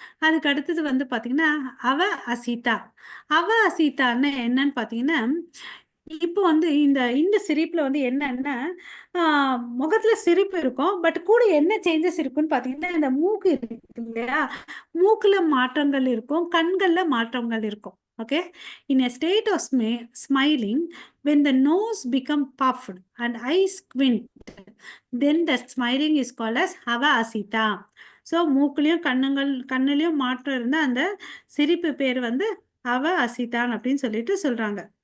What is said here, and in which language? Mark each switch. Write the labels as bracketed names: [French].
[Tamil] அதுக்கு அடுத்தது வந்து பாத்தீங்கன்னா அவ அசீதா. அவ அசீதான்னு என்னன்னு பாத்தீங்கன்னா, இப்போ வந்து இந்த சிரிப்புல வந்து என்னன்னா முகத்துல சிரிப்பு இருக்கும். பட் கூட என்ன சேஞ்சஸ் இருக்குன்னு பாத்தீங்கன்னா, இந்த மூக்கு இருக்கு இல்லையா, மூக்குல மாற்றங்கள் இருக்கும், கண்கள்ல மாற்றங்கள் இருக்கும். Okay. In [English] a state of smiling, when the nose become puffed and eyes squint, then the smiling is called as hava asita. [Tamil] So மூக்குலயும் கண்ணுலயும் மாற்றம் இருந்தா அந்த சிரிப்பு பேர் வந்து அவ அசிதான் அப்படின்னு சொல்லிட்டு சொல்றாங்க.